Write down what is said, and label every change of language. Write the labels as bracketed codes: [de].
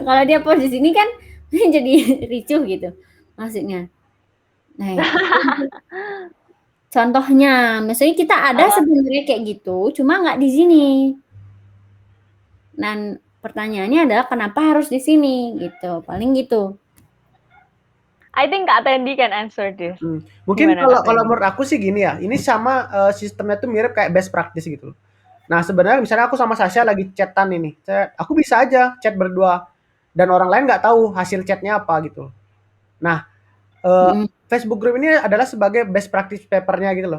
[id] Kalau dia post di sini kan jadi ricuh gitu maksudnya. Nah, contohnya, misalnya kita ada sebenarnya kayak gitu, cuma nggak di sini. Dan pertanyaannya adalah kenapa harus di sini gitu, paling gitu. [en] I think Kak Tendi can answer this. [id] Mungkin kalau menurut aku sih gini ya, ini sama sistemnya tuh mirip kayak best practice gitu. Nah sebenarnya misalnya aku sama Sasha lagi chatan ini, aku bisa aja chat berdua dan orang lain nggak tahu hasil chatnya apa gitu. Nah Facebook group ini adalah sebagai best practice papernya gitu loh.